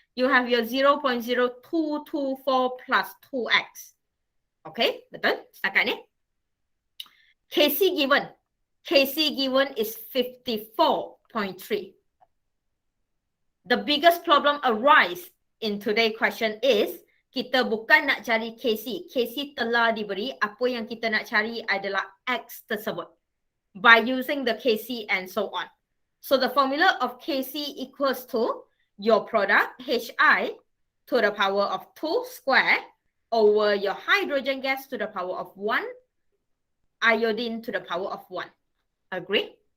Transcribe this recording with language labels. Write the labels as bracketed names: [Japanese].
[English] You have your 0.0224 plus 2X. Okay? [Malay] Betul? Setakat ni? [English] Kc given. Kc given is 54.3. The biggest problem arise in today's question is [Malay] kita bukan nak cari Kc. Kc telah diberi. Apa yang kita nak cari adalah X tersebut. [English] By using the Kc and so on. So the formula of Kc equals to your product Hi to the power of 2 square over your hydrogen gas to the power of 1, iodine to the power of 1. Agree?